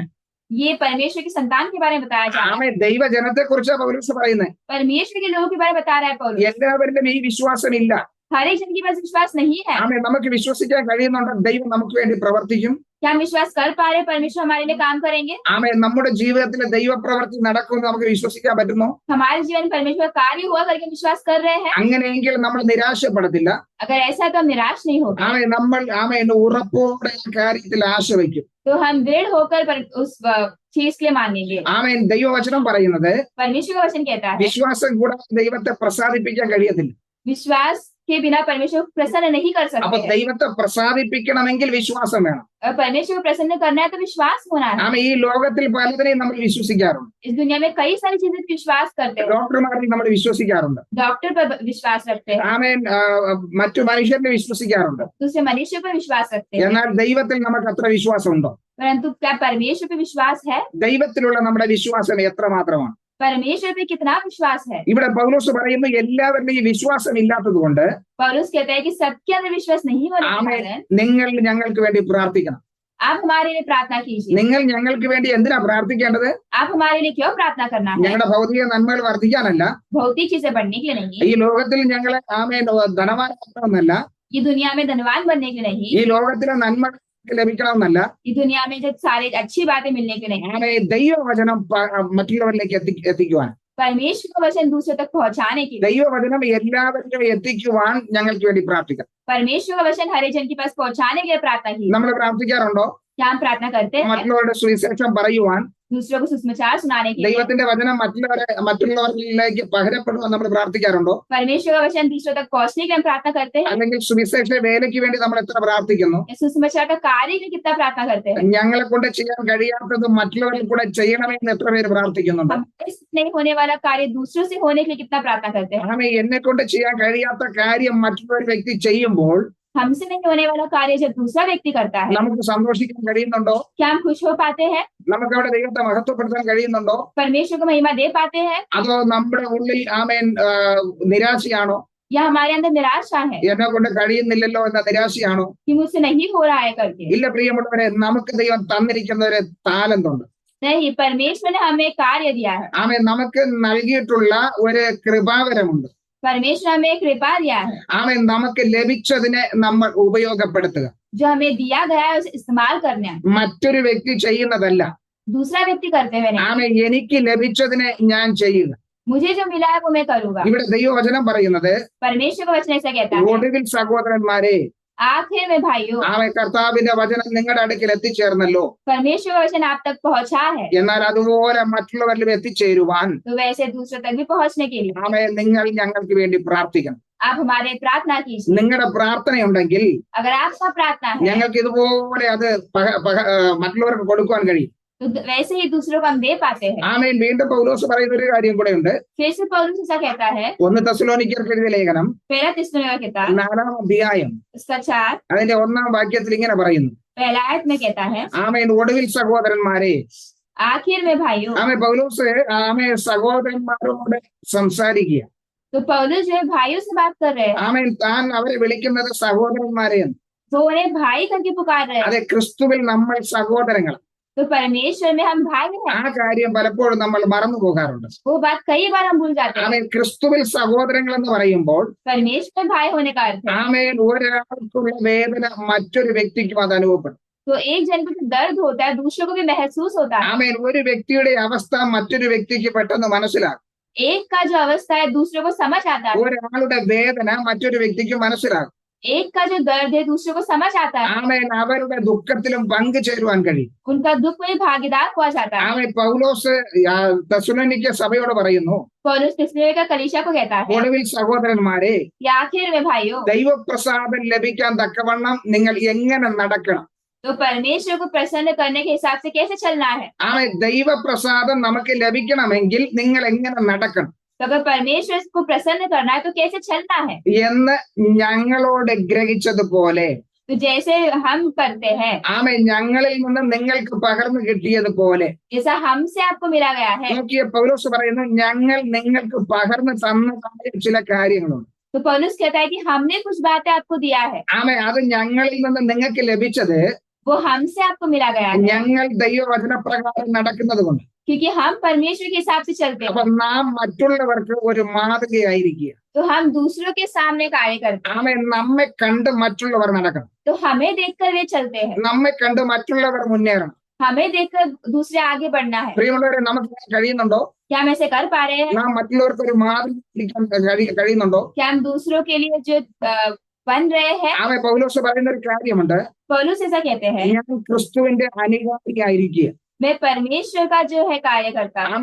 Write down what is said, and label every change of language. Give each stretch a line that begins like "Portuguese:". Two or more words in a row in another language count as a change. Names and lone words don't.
Hindi: ये परमेश्वर की संतान के बारे में बताया जा रहा है.
Malayalam: ദൈവജനത്തെ കുറിച്ചാണ് പൗലോസ് പറയുന്നത്.
Hindi: परमेश्वर के लोगों के बारे में बता रहा है पौलुस.
Malayalam: എല്ലാവരിലും ഈ വിശ്വാസമില്ല.
Hindi: हर एक जन के पास विश्वास नहीं है.
Malayalam: നമുക്ക് വിശ്വസിക്കാൻ കഴിയുന്നുണ്ട് ദൈവം നമുക്ക് വേണ്ടി പ്രവർത്തിക്കും.
Hindi: क्या हम विश्वास कर पा रहे? परमेश्वर हमारे लिए काम करेंगे.
Malayalam: നമ്മുടെ ജീവിതത്തിലെ ദൈവപ്രവൃത്തി നടക്കുമെന്ന് നമുക്ക് വിശ്വസിക്കാൻ പറ്റുന്നു.
Hindi: हमारे जीवन में परमेश्वर कार्य हुआ करके विश्वास कर रहे हैं.
Malayalam: അങ്ങനെയെങ്കിൽ നമ്മൾ നിരാശപ്പെടത്തില്ല.
Hindi: अगर ऐसा है तो हम निराश नहीं होंगे.
Malayalam: നമ്മൾ ഉറപ്പോടെ കാര്യത്തിൽ ആശ വയ്ക്കും.
Hindi: तो हम दृढ़ होकर उस चीज के लिए मानेंगे.
Malayalam: ദൈവവചനം പറയുന്നത്
Hindi: परमेश्वर का वचन कहता है
Malayalam: വിശ്വാസം കൂടാതെ ദൈവത്തെ പ്രസാദിപ്പിക്കാൻ കഴിയത്തില്ല.
Hindi: विश्वास के बिना परमेश्वर को प्रसन्न नहीं कर
Malayalam: അപ്പൊ
Hindi: सकते.
Malayalam: ദൈവത്തെ പ്രസാദിപ്പിക്കണമെങ്കിൽ വിശ്വാസം വേണം.
Hindi: और परमेश्वर को प्रसन्न करना है तो विश्वास होना है.
Malayalam: ഈ ലോകത്തിൽ പലതിനെയും നമ്മൾ വിശ്വസിക്കാറുണ്ട്.
Hindi: इस दुनिया में कई सारी चीजें विश्वास करते हैं.
Malayalam: ഡോക്ടർമാരിൽ നമ്മൾ വിശ്വസിക്കാറുണ്ട്.
Hindi: डॉक्टर पर विश्वास रखते हैं.
Malayalam: മറ്റു മനുഷ്യരെ വിശ്വസിക്കാറുണ്ട്.
Hindi: दूसरे मनुष्य पर विश्वास रखते हैं.
Malayalam: എന്നാൽ ദൈവത്തിൽ നമുക്ക് അത്ര വിശ്വാസമുണ്ടോ?
Hindi: परंतु क्या परमेश्वर पे विश्वास है?
Malayalam: ദൈവത്തിലുള്ള നമ്മുടെ വിശ്വാസം എത്രമാത്രമാണ്?
Hindi: परमेश्वर पे कितना विश्वास है?
Malayalam: ഇവിടെ പൗലോസ് പറയുന്നു എല്ലാവരുടെയും ഈ വിശ്വാസം ഇല്ലാത്തത് കൊണ്ട്
Hindi: पौलुस कहता है कि सबके अंदर विश्वास नहीं होने के कारण
Malayalam: നിങ്ങൾ ഞങ്ങൾക്ക് വേണ്ടി പ്രാർത്ഥിക്കണം.
Hindi: आप हमारे लिए प्रार्थना कीजिए।
Malayalam: നിങ്ങൾ ഞങ്ങൾക്ക് വേണ്ടി എന്തിനാ പ്രാർത്ഥിക്കേണ്ടത്?
Hindi: आप हमारे लिए क्यों प्रार्थना करना है?
Malayalam: ഞങ്ങളുടെ ഭൗതിക നന്മകൾ വർദ്ധിക്കാനല്ല,
Hindi: भौतिक चीजें बढ़ने के लिए नहीं,
Malayalam: ഈ ലോകത്തിൽ ഞങ്ങളെ ധനവാനാക്കണമെന്നല്ല,
Hindi: ये दुनिया में धनवान बनने के लिए नहीं,
Malayalam: ഈ ലോകത്തിലെ നന്മ ലഭിക്കണമെന്നല്ല,
Hindi: ये दुनिया में जो सारी अच्छी बातें मिलने के लिए नहीं,
Malayalam: ദൈവവചനം മറ്റുള്ളവരിലേക്ക് എത്തിക്കുവാൻ,
Hindi: परमेश्वर का वचन दूसरों तक पहुंचाने के लिए,
Malayalam: ദൈവവചനം എല്ലാവരിലും എത്തിക്കുവാൻ ഞങ്ങൾക്ക് വേണ്ടി പ്രാർത്ഥിക്കാം.
Hindi: परमेश्वर का वचन हर एक जन के पास पहुंचाने के लिए प्रार्थना की।
Malayalam: നമ്മൾ പ്രാർത്ഥിക്കാറുണ്ടോ?
Hindi: क्या हम प्रार्थना करते हैं
Malayalam: മറ്റുള്ളവരുടെ സുവിശേഷം പറയുവാൻ,
Hindi: दूसरों को सुसमाचार सुनाने के लिए?
Malayalam: ദൈവത്തിന്റെ വചനം മറ്റുള്ളവരിലേക്ക് പകരപ്പെടുവാൻ നമ്മൾ പ്രാർത്ഥിക്കാറുണ്ടോ?
Hindi: परमेश्वर का वचन दूसरों तक पहुंचने के लिए हम प्रार्थना करते हैं?
Malayalam: അല്ലെങ്കിൽ സുവിശേഷ വേലയ്ക്ക് വേണ്ടി നമ്മൾ എത്ര പ്രാർത്ഥിക്കുന്നു?
Hindi: या सुसमाचार का कार्य के लिए कितना प्रार्थना करते हैं?
Malayalam: ഞങ്ങളെ കൊണ്ട് ചെയ്യാൻ കഴിയാത്തത് മറ്റുള്ളവരിൽ കൂടെ ചെയ്യണമെന്ന് എത്ര പേര് പ്രാർത്ഥിക്കുന്നുണ്ട്?
Hindi: हमारे से नहीं होने वाला कार्य दूसरों से होने के लिए कितना प्रार्थना करते हैं?
Malayalam: എന്നെ കൊണ്ട് ചെയ്യാൻ കഴിയാത്ത കാര്യം മറ്റൊരു വ്യക്തി ചെയ്യുമ്പോൾ
Hindi: हमसे नहीं होने वाला कार्य जब दूसरा व्यक्ति करता है,
Malayalam: നമുക്ക് സന്തോഷിക്കാൻ കഴിയുന്നുണ്ടോ?
Hindi: क्या हम खुश हो पाते हैं?
Malayalam: നമുക്ക് അവിടെ ദൈവത്തെ മഹത്വപ്പെടുത്താൻ കഴിയുന്നുണ്ടോ?
Hindi: परमेश्वर को महिमा दे पाते हैं?
Malayalam: അതോ നമ്മുടെ ഉള്ളിൽ നിരാശയാണോ?
Hindi: या हमारे अंदर निराशा है
Malayalam: എന്നെ കൊണ്ട് കഴിയുന്നില്ലല്ലോ എന്ന നിരാശയാണോ?
Hindi: कि मुझसे नहीं हो रहा है करके?
Malayalam: ഇല്ല പ്രിയമുള്ളവരെ, നമുക്ക് ദൈവം തന്നിരിക്കുന്ന ഒരു താലന്തുണ്ട്.
Hindi: नहीं, परमेश्वर ने हमें कार्य दिया है।
Malayalam: നമുക്ക് നൽകിയിട്ടുള്ള ഒരു കൃപാവരമുണ്ട്.
Hindi: परमेश्वर हमें कृपा दिया है।
Malayalam: നമുക്ക് ലഭിച്ചതിനെ നമ്മൾ ഉപയോഗപ്പെടുത്തുക.
Hindi: जो हमें दिया गया है उसे इस्तेमाल करना है,
Malayalam: മറ്റൊരു വ്യക്തി ചെയ്യുന്നതല്ല.
Hindi: दूसरा व्यक्ति करते हुए नहीं।
Malayalam: എനിക്ക് ലഭിച്ചതിനെ ഞാൻ ചെയ്യുക.
Hindi: मुझे जो मिला है वो मैं करूंगा।
Malayalam: ഇവിടെ ദൈവവചനം പറയുന്നത്,
Hindi: परमेश्वर का वचन ऐसा कहता है,
Malayalam: ഒടുവിൽ സഹോദരന്മാരെ,
Hindi: आखिर में भाइयों,
Malayalam: കർത്താവിന്റെ വചനം നിങ്ങളുടെ അടുക്കൽ എത്തിച്ചേർന്നല്ലോ,
Hindi: परमेश्वर का वचन आप तक पहुंचा है,
Malayalam: എന്നാൽ അതുപോലെ മറ്റുള്ളവരിലും എത്തിച്ചേരുവാൻ
Hindi: तो वैसे दूसरों तक भी पहुंचने के लिए
Malayalam: നിങ്ങൾ ഞങ്ങൾക്ക് വേണ്ടി പ്രാർത്ഥിക്കണം.
Hindi: आप हमारे प्रार्थना कीजिए।
Malayalam: നിങ്ങളുടെ പ്രാർത്ഥനയുണ്ടെങ്കിൽ
Hindi: अगर आपका प्रार्थना है
Malayalam: ഞങ്ങൾക്ക് ഇതുപോലെ അത് മറ്റുള്ളവർക്ക് കൊടുക്കുവാൻ കഴിയും.
Hindi: तो वैसे ही दूसरों को हम दे पाते हैं।
Malayalam: വീണ്ടും പൗലോസ് പറയുന്ന ഒരു കാര്യം കൂടെ ഉണ്ട്.
Hindi: फिर से पौलुस ऐसा कहता है,
Malayalam: 1 തെസ്സലോനിക്കർക്ക് എഴുതിയ ലേഖനം
Hindi: 1 थिस्सलुनीकियों का किताब
Malayalam: 4-ാം അധ്യായം
Hindi: उसका 4
Malayalam: അതിന്റെ 1-ാം വാക്യത്തിൽ ഇങ്ങനെ പറയുന്നു,
Hindi: पहला आयत में कहता है,
Malayalam: ഒടുവിൽ സഹോദരന്മാരെ.
Hindi: आखिर में भाइयों।
Malayalam: പൗലോസ് സഹോദരന്മാരോട് സംസാരിക്കുക.
Hindi: तो पौलुस जो है भाइयों से बात कर रहे हैं,
Malayalam: താൻ അവരെ വിളിക്കുന്നത് സഹോദരന്മാരെ.
Hindi: वो उन्हें भाई करके पुकार रहे हैं।
Malayalam: അതെ, ക്രിസ്തുവിൽ നമ്മൾ സഹോദരങ്ങൾ.
Hindi: तो परमेश्वर में हम भाई हैं।
Malayalam: കാര്യം പലപ്പോഴും നമ്മൾ മറന്നു പോകാറുണ്ട്.
Hindi: वो बात कई बार हम भूल जाते हैं।
Malayalam: ക്രിസ്തുവിൽ സഹോദരങ്ങൾ എന്ന് പറയുമ്പോൾ
Hindi: परमेश्वर में भाई होने का अर्थ है,
Malayalam: ഒരാൾക്കുള്ള വേദന മറ്റൊരു വ്യക്തിക്കും അത് അനുഭവപ്പെടും.
Hindi: तो एक जन को जो दर्द होता है दूसरों को भी महसूस होता है।
Malayalam: ഒരു വ്യക്തിയുടെ അവസ്ഥ മറ്റൊരു വ്യക്തിക്ക് പെട്ടെന്ന് മനസ്സിലാകും.
Hindi: एक का जो अवस्था है दूसरों को समझ आता है।
Malayalam: ഒരാളുടെ വേദന മറ്റൊരു വ്യക്തിക്ക് മനസ്സിലാകും.
Hindi: एक का जो दर्द है दूसरों को समझ आता है।
Malayalam: അവരുടെ ദുഃഖത്തിലും പങ്കുചേരുവാൻ കഴിയും.
Hindi: उनका दुख में भागीदार हुआ जाता है।
Malayalam: പൗലോസ് തെസ്സലോനിക്യ സഭയോട് പറയുന്നു,
Hindi: पौलुस थिस्सलुनीकियों का कलीसिया को कहता है,
Malayalam: ഒടുവിൽ സഹോദരന്മാരെ,
Hindi: कि आखिर में भाइयों,
Malayalam: ദൈവപ്രസാദം ലഭിക്കാൻ തക്കവണ്ണം നിങ്ങൾ എങ്ങനെ നടക്കണം?
Hindi: तो परमेश्वर को प्रसन्न करने के हिसाब से कैसे चलना है?
Malayalam: ദൈവപ്രസാദം നമുക്ക് ലഭിക്കണമെങ്കിൽ നിങ്ങൾ എങ്ങനെ നടക്കണം
Hindi: तो अगर परमेश्वर को प्रसन्न करना है तो कैसे चलना है
Malayalam: എന്ന് ഞങ്ങളോട് ഗ്രഹിച്ചതുപോലെ,
Hindi: तो जैसे हम करते हैं,
Malayalam: ഞങ്ങളിൽ നിന്ന് നിങ്ങൾക്ക് പകർന്നു കിട്ടിയതുപോലെ.
Hindi: जैसा हमसे आपको मिला गया है।
Malayalam: നോക്കിയ പൗലോസ് പറയുന്നു, ഞങ്ങൾ നിങ്ങൾക്ക് പകർന്നു തന്നതായ ചില കാര്യങ്ങളുണ്ട്.
Hindi: तो पौलुस कहता है कि हमने कुछ बातें आपको दिया है,
Malayalam: അത് ഞങ്ങളിൽ നിന്ന് നിങ്ങൾക്ക് ലഭിച്ചത്
Hindi: वो हमसे आपको मिला गया है,
Malayalam: ഞങ്ങൾ ദൈവവചനപ്രകാരം നടക്കുന്നത് കൊണ്ട്.
Hindi: क्योंकि हम परमेश्वर के हिसाब से चलते हैं।
Malayalam: നാം മറ്റുള്ളവർക്ക് ഒരു മാതൃകയായിരിക്കുക.
Hindi: तो हम दूसरों के सामने कार्य करते हैं।
Malayalam: നമ്മെ കണ്ട് മറ്റുള്ളവർ നടക്കണം.
Hindi: तो हमें देखकर वे चलते हैं,
Malayalam: നമ്മെ കണ്ട് മറ്റുള്ളവർ മുന്നേറണം.
Hindi: हमें देखकर दूसरे आगे बढ़ना है।
Malayalam: പ്രിയമുള്ളവരെ, നമുക്ക് കഴിയുന്നുണ്ടോ?
Hindi: क्या हम ऐसे कर पा रहे हैं?
Malayalam: നാം മറ്റുള്ളവർക്ക് ഒരു മാതൃക കഴിയുന്നുണ്ടോ?
Hindi: क्या हम दूसरों के लिए जो बन रहे हैं?
Malayalam: പൗലോസ് പറയുന്ന ഒരു കാര്യമുണ്ട്,
Hindi: पौलुस ऐसा कहते हैं,
Malayalam: ഞാൻ ക്രിസ്തുവിന്റെ അനുഗാമിയായിരിക്കുക.
Hindi: मैं परमेश्वर का जो है कार्य करता हूँ।